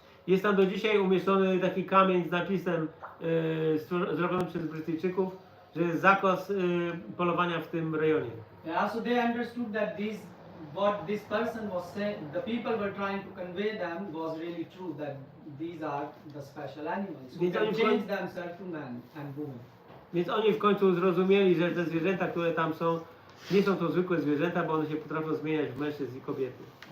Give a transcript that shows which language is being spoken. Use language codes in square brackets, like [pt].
[pl] jest tam do dzisiaj umieszczony taki kamień z napisem zrobiony przez Brytyjczyków, że jest zakaz polowania w tym rejonie. [en] Yeah, so they understood that what this person was saying, the people were trying to convey them was really true, that these are the special animals who can change themselves to man and woman. [pl] Więc oni w końcu zrozumieli, że te zwierzęta, które tam są, nie są to zwykłe zwierzęta, bo one się potrafią zmieniać w mężczyzn i kobiety.